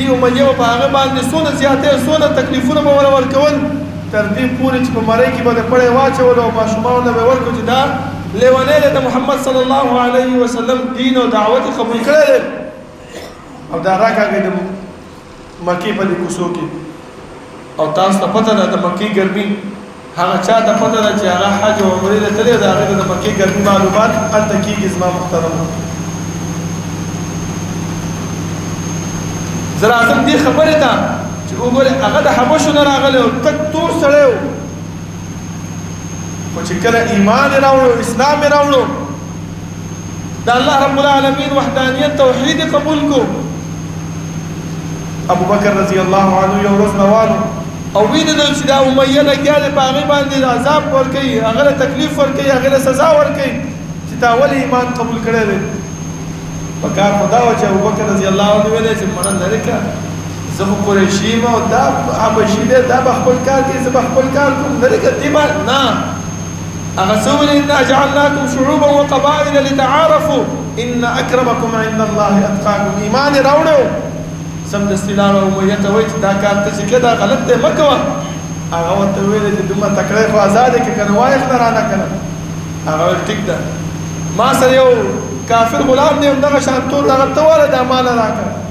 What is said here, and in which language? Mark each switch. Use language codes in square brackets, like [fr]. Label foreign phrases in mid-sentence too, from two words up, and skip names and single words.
[ps] امیہ په هغه باندې څونه زیاتې څونه تکلیفونه به ورکول تر دې پورې چې په مړی کې به د پړی واچول او ماشومانو به ورکړو چې دا لیونی د محمد صلی الله علیه وسلم دین او دعوت قبول کړی او دا راکاږي د مکې په دې کوڅو کې او تاسو ته پته ده د مکې ګرمي هغه چا ته پته ده چې هغه حج او عمرې ته تللی د هغې د مکې ګرمي معلومات هلته کېږي زما محترمو زه راځم دې خبرې ته چې وګورئ هغه د حبشو نه راغلی او تک تور سړی و خو چې کله ایمان یې راوړو اسلام یې راوړو د الله رب العالمین وحدانیت توحید قبول کو ابو بکر [ar] رضی الله عنه [ps] یو ورځ روان او وینېدل چې دا امیه لګیا دی په هغې باندې عذاب ورکوي هغه له تکلیف ورکوي هغې له سزا ورکوي چې تا ولې ایمان قبول کړی دی په کار خو دا وه چې ابوبکر [ar] رضی الله عنه [ps] ویلی چې مړه لرې کړه زه خو قریشي یم او دا حبشي دی دا به خپل کار کوي زه به خپل کار کوم لرې کړه دې باندې نه هغه څه ویلي [ar] انا جعلناکم شعوبا وقبائل لتعارفوا ان اکرمکم عند الله اتقاکم [ps] ایمان یې راوړی سمدستي لاړه امیه ته وایي چې دا کار ته چې کړې دا غلط دی مه کوه هغه ورته ویلې چې دومره تکړه خو ازاد یې که که نه وایې خله رانه که نه هغه ویل ټیک ده ما سره یو کافر غلام دی همدغه شان تور دغه ته واله دا ماله راکړه